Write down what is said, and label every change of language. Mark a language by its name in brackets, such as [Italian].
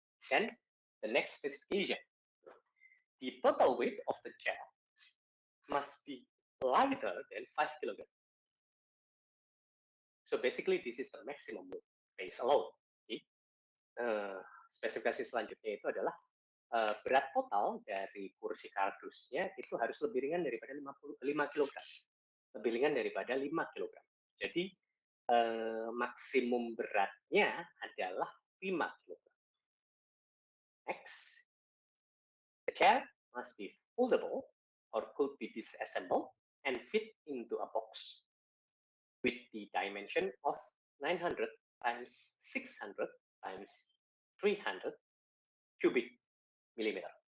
[English] Then the next specification, the total weight of the chair must be lighter than 5 kg. So basically this is the maximum weight based alone. Okay. [Indonesian] Spesifikasi selanjutnya itu adalah berat total dari kursi kardusnya itu harus lebih ringan daripada 5 kg. Lebih ringan daripada 5 kg. Jadi maksimum beratnya adalah 5 kg. [English] Next, the chair must be foldable or could be disassembled and fit into a box with the dimension of 900 times 600 times 300 cubic millimeter.